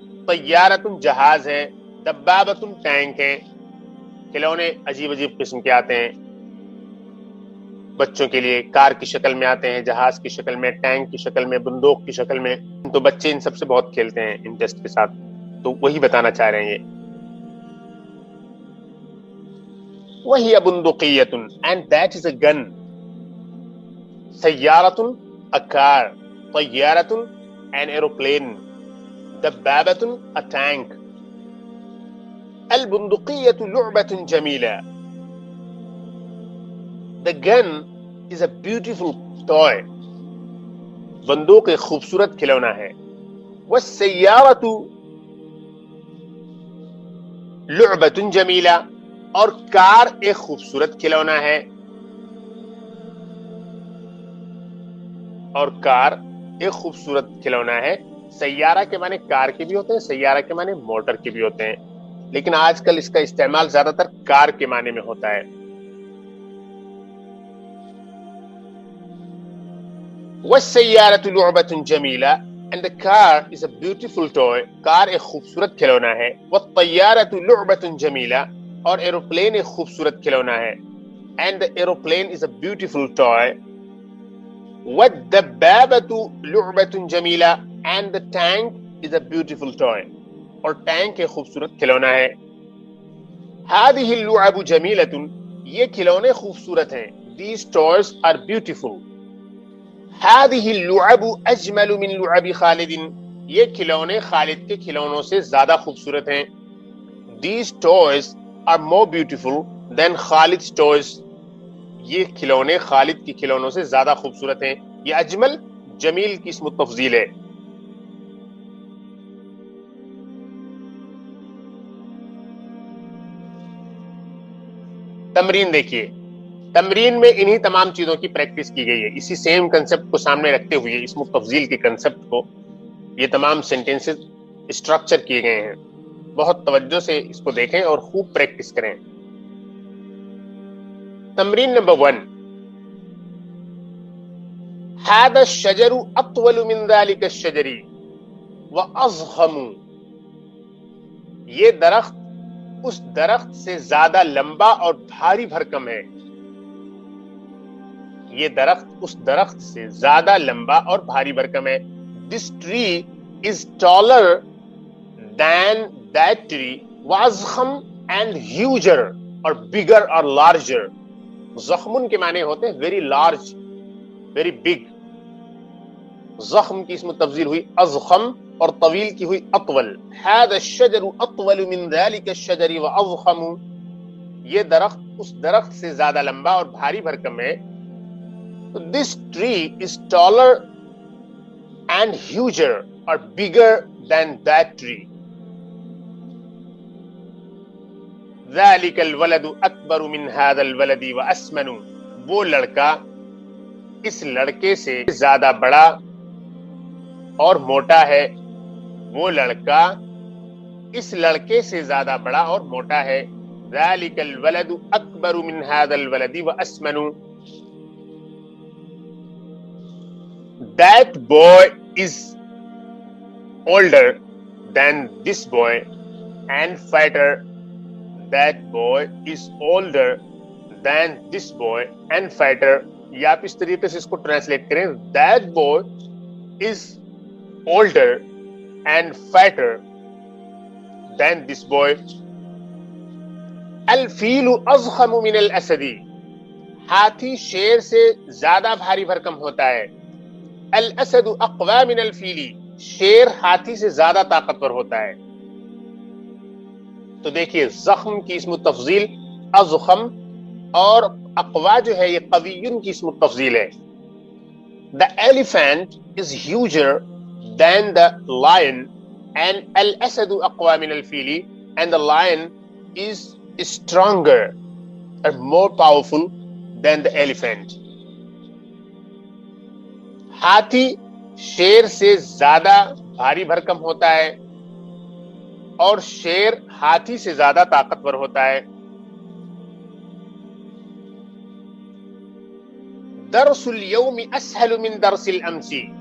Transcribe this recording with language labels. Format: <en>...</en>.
<ur>طیارۃ جہاز ہے. دبابۃ ٹینک ہے. کھلونے عجیب عجیب قسم کے آتے ہیں بچوں کے لیے. کار کی شکل میں آتے ہیں، جہاز کی شکل میں، ٹینک کی شکل میں، بندوق کی شکل میں. تو بچے ان سب سے بہت کھیلتے ہیں انٹرسٹ کے ساتھ. تو وہی بتانا چاہ رہے ہیں یہ.</ur> <en>وہی بندقیۃ and that is a gun. سیارۃ a car. طیارۃ an aeroplane. دبابۃ a tank.</en> <ar>البندقية لعبة جميلة.</ar> <en>The gun is a beautiful toy.</en> <ur>بندوق ایک خوبصورت کھلونا ہے.</ur> <ar>والسيارة لعبة جميلة</ar> <ur>اور کار ایک خوبصورت کھلونا ہے. اور کار ایک خوبصورت کھلونا ہے. سیارہ کے معنی کار کے بھی ہوتے ہیں، سیارہ کے معنی موٹر کے بھی ہوتے ہیں، لیکن آج کل اس کا استعمال زیادہ تر کار کے معنی میں ہوتا ہے.</ur> <ar>والسيارة لعبة جميلة</ar> <en>and the car is a beautiful toy.</en> <ur>کار ایک خوبصورت کھلونا ہے.</ur> <ar>والطيارة لعبة جميلة</ar> <ur>اور ایروپلین ایک خوبصورت کھلونا ہے.</ur> <en>and the aeroplane is a beautiful toy.</en> <ar>والدبابة لعبة جميلة</ar> <en>and the tank is a beautiful toy.</en> <ur>اور ٹینک ایک خوبصورت کھلونا ہے.</ur> <ar>هذه اللعب جميلة.</ar> <ur>یہ کھلونے خوبصورت ہیں.</ur> <en>These toys are beautiful.</en> <ar>هذه اللعب اجمل من لعب خالد.</ar> <ur>یہ کھلونے خالد کے کھلونوں سے زیادہ خوبصورت ہیں.</ur> <en>These toys are more beautiful than Khalid's toys.</en> <ur>یہ کھلونے خالد کے کھلونوں سے زیادہ خوبصورت ہیں. یہ اجمل جمیل کی اسم التفضیل ہے. تمرین دیکھیے. تمرین میں انہی تمام چیزوں کی پریکٹس کی گئی ہے. اسی سیم کنسپٹ کو سامنے رکھتے ہوئے، اسم التفضیل کے کنسپٹ کو، یہ تمام سینٹینسز اسٹرکچر کیے گئے ہیں. بہت توجہ سے اس کو دیکھیں اور خوب پریکٹس کریں. تمرین نمبر 1.</ur> <ar>هذا الشجر اطول من ذلك الشجر واضخم.</ar> <ur>یہ درخت اس درخت سے زیادہ لمبا اور بھاری بھرکم ہے. یہ درخت اس درخت سے زیادہ لمبا اور بھاری بھرکم ہے.</ur> <en>This tree is taller than that tree. واضخم and huger اور bigger اور larger.</en> <ur>ضخم کے معنی ہوتے ہیں</ur> <en>very large, very big.</en> <ur>زخم کی اسم تفضیل ہوئی ازخم اور طویل کی ہوئی اطول.</ur> <ar>هذا الشجر اطول من ذلك الشجر واضخم.</ar> <ur>یہ درخت اس درخت سے زیادہ لمبا اور بھاری بھرکم ہے.</ur> <en>So this tree is taller and huger or bigger than that tree.</en> <ar>ذلك الولد اکبر من هذا الولد واسمن.</ar> <ur>وہ لڑکا اس لڑکے سے زیادہ بڑا اور موٹا ہے. وہ لڑکا اس لڑکے سے زیادہ بڑا اور موٹا ہے.</ur> <ar>ذلك الولد اکبر من هذا الولد واسمن.</ar> <en>That boy is older than this boy and fatter. That boy is older than this boy and fatter.</en> <ur>یا آپ اس طریقے سے اس کو ٹرانسلیٹ کریں.</ur> <en>That boy is older and fatter than this boy.</en> <ar>الفیل اضخم من الاسد.</ar> <ur>ہاتھی شیر سے زیادہ بھاری بھرکم ہوتا ہے.</ur> <ar>الاسد اقوی من الفیل.</ar> <ur>شیر ہاتھی سے زیادہ طاقتور ہوتا ہے. تو دیکھیے زخم کی اسم تفضیل اضخم اور اقوا جو ہے یہ قویٌ کی اسم تفضیل ہے.</ur> <en>The elephant is huger than the lion and</en> <ar>الاسد اقوی من الفیل</ar> <en>and the lion is stronger and more powerful than the elephant.</en> <ur>ہاتھی شیر سے زیادہ بھاری بھرکم ہوتا ہے اور شیر ہاتھی سے زیادہ طاقتور ہوتا ہے.</ur> <ar>درس اليوم اسهل من درس الامس.</ar>